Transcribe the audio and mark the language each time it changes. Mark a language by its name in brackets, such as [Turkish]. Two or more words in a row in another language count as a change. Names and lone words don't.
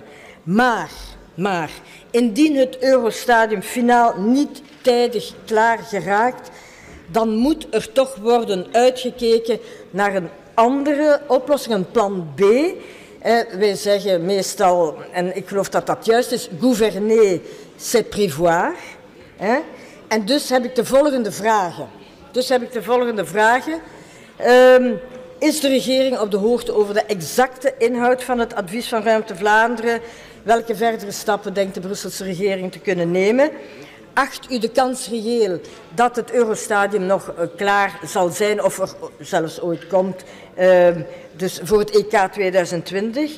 [Dutch] Maar indien het Eurostadium finaal niet tijdig klaar geraakt, dan moet er toch worden uitgekeken naar een andere oplossing, een plan B. Wij zeggen meestal, en ik geloof dat dat juist is, [French] gouverner, c'est prévoir. [Dutch] En dus heb ik de volgende vragen. Is de regering op de hoogte over de exacte inhoud van het advies van Ruimte Vlaanderen? Welke verdere stappen denkt de Brusselse regering te kunnen nemen? Acht u de kans reëel dat het Eurostadium nog klaar zal zijn of er zelfs ooit komt, dus voor het EK 2020?